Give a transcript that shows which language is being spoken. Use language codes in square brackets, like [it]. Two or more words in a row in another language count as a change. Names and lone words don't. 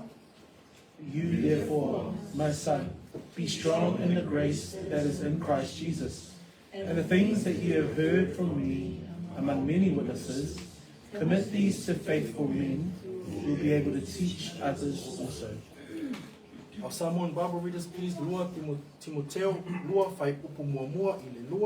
[en] You therefore, my son, be strong in the grace that is in Christ Jesus. And the things that you have heard from me among many witnesses, commit these to faithful men who will be able to teach others also. our Samoan Bible readers, please. [sm] Lua Timoteo, lua whai upu muamua I le lua.